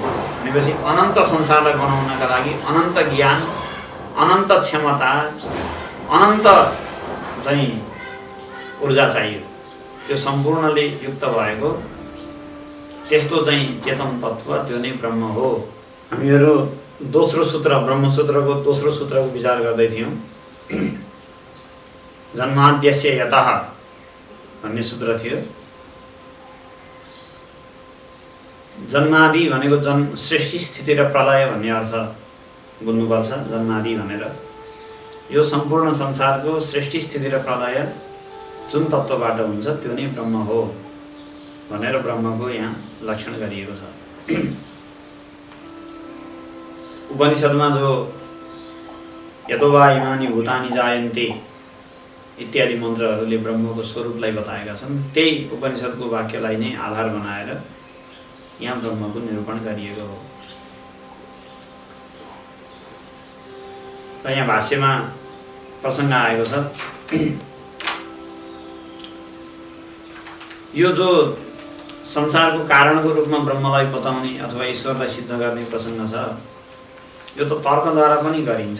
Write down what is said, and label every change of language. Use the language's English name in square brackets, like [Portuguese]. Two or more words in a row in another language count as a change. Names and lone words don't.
[Nepali] भनेपछि अनन्त संसारलाई बनाउनका लागि अनन्त ज्ञान, अनन्त क्षमता, अनन्त चाहिँ ऊर्जा चाहियो। त्यो सम्पूर्णले युक्त भएको त्यस्तो चाहिँ चेतन तत्त्व त्यो नै ब्रह्म हो। हामीहरू दोस्रो सूत्र, ब्रह्मसूत्रको दोस्रो सूत्रको विचार गर्दै थियौँ। [Sanskrit] जन्माद्यस्य यतः [Nepali] भन्ने सूत्र थियो। जन्मादि भनेको सृष्टि स्थिति र प्रलय भन्ने अर्थ बुझ्नुपर्छ। जन्मादि भनेर यो सम्पूर्ण संसारको सृष्टि स्थिति र प्रलय जुन तत्त्वबाट हुन्छ त्यो नै ब्रह्म हो भनेर ब्रह्मको यहाँ लक्षण गरिएको छ। उपनिषदमा जो [Sanskrit] यतो वा इमानि भूतानि जायन्ते [Nepali] इत्यादि मन्त्रहरूले ब्रह्मको स्वरूपलाई बताएका छन्। त्यही उपनिषदको वाक्यलाई नै आधार बनाएर यहाँ ब्रह्मको निरूपण गरिएको हो। र यहाँ भाष्यमा प्रसङ्ग आएको छ, यो जो संसारको कारणको रूपमा ब्रह्मलाई बताउने अथवा ईश्वरलाई सिद्ध गर्ने प्रसङ्ग छ, यो त तर्कद्वारा पनि गरिन्छ।